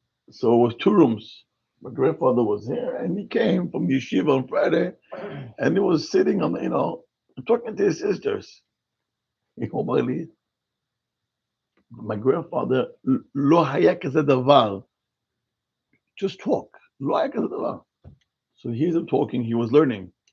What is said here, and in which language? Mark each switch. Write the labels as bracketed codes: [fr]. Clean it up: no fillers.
[en] So it was 2 rooms. My grandfather was here, and he came from yeshiva on Friday, and he was sitting on, talking to his sisters. He told me, my grandfather, [he] לא היה כזה דבר. [en] Just talk. לא היה כזה דבר. So here's him talking, he was learning.